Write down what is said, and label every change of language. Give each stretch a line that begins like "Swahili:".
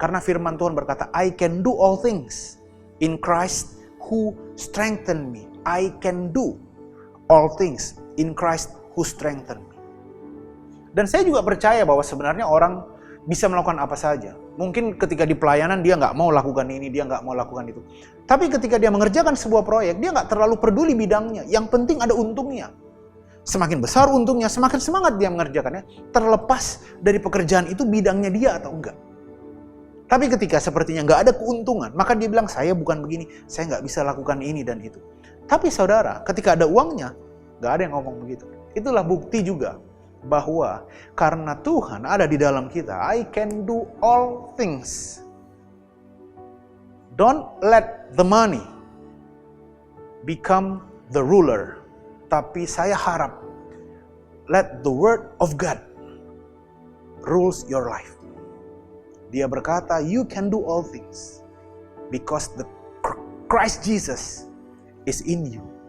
Indonesian: Karena firman Tuhan berkata,
English: I can do all things in Christ who strengthen me. I can do all things in Christ who strengthen me.
Indonesian: Dan saya juga percaya bahwa sebenarnya orang bisa melakukan apa saja. Mungkin ketika di pelayanan dia nggak mau lakukan ini, dia nggak mau lakukan itu. Tapi ketika dia mengerjakan sebuah proyek, dia nggak terlalu peduli bidangnya. Yang penting ada untungnya. Semakin besar untungnya, semakin semangat dia mengerjakannya. Terlepas dari pekerjaan itu bidangnya dia atau enggak. Tapi ketika sepertinya nggak ada keuntungan, maka dia bilang, saya bukan begini, saya nggak bisa lakukan ini dan itu. Tapi saudara, ketika ada uangnya, nggak ada yang ngomong begitu. Itulah bukti juga bahwa karena Tuhan ada di dalam kita,
English: I can do all things. Don't let the money become the ruler.
Indonesian: Tapi saya harap,
English: let the word of God rules your life.
Indonesian: Dia berkata,
English: you can do all things because the Christ Jesus is in you.